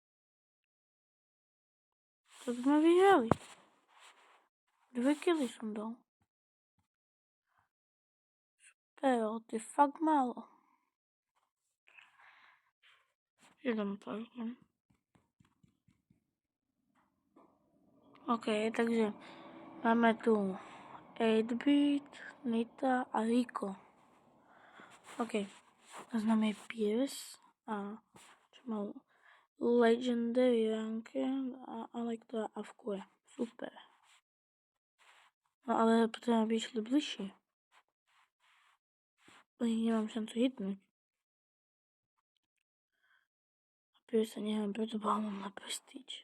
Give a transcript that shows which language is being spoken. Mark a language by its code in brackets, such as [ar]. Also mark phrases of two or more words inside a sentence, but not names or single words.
[sk] Tak sme vyhrali. 2 killy som dal. Pero, ty fakt málo. Idem tak. OK, takže máme tu 8-bit, Nita a Rico. OK, to znamená Pierce a čo mal Legendary ranke a Alek to avkuje. Super. No ale potom aby išli bližšie. Nemám šancu hitnúť. A Pierce sa nechám, preto mám na prestige.